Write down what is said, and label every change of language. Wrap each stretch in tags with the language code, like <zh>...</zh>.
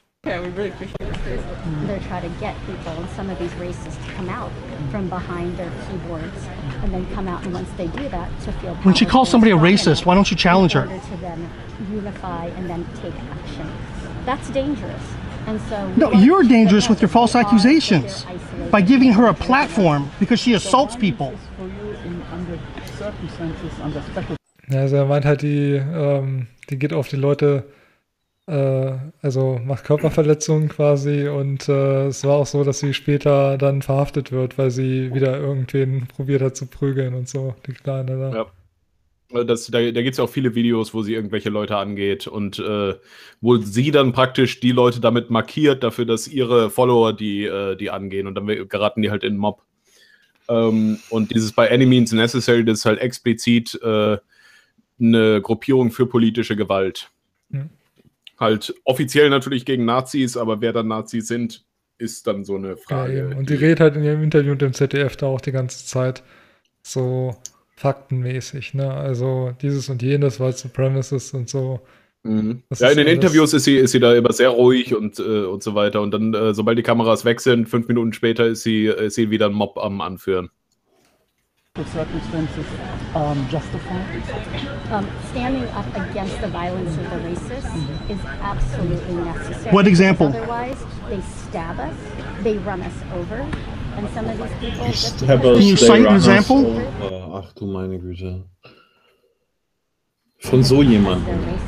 <en>Okay, we really appreciate this. They're trying to get people and some of these racists to come out from behind their keyboards and then come out, and once they do that, to feel powerful. When she calls somebody a racist, why don't you challenge her? To then unify and then take action. That's dangerous. And so no, you're dangerous with your false accusations by giving her a platform because she assaults people.</en> <de>Ja, also er meint halt, die geht auf die Leute, also macht Körperverletzungen quasi, und es war auch so, dass sie später dann verhaftet wird, weil sie wieder irgendwen probiert hat zu prügeln und so, die Kleine da. Ja. Da gibt es ja auch viele Videos, wo sie irgendwelche Leute angeht und wo sie dann praktisch die Leute damit markiert, dafür, dass ihre Follower die angehen, und dann geraten die halt in den Mob. Und dieses By Any Means Necessary, das ist halt explizit eine Gruppierung für politische Gewalt. Ja. Halt offiziell natürlich gegen Nazis, aber wer dann Nazis sind, ist dann so eine Frage. Ja, und die redet halt in ihrem Interview mit dem ZDF da auch die ganze Zeit so faktenmäßig, ne? Also dieses und jenes, White Supremacist und so. Mhm. Ja, in den alles. Interviews ist sie da immer sehr ruhig und so weiter. Und dann, sobald die Kameras weg sind, 5 Minuten später ist sie wieder ein Mob am Anführen.</de> <en>The circumstances justified. Standing up against the violence of the racist is absolutely necessary. What example? Otherwise, they stab us, they run us over. And some of these people just have a cite example?</en> <de>Ach du meine Güte. Von so jemandem.</de>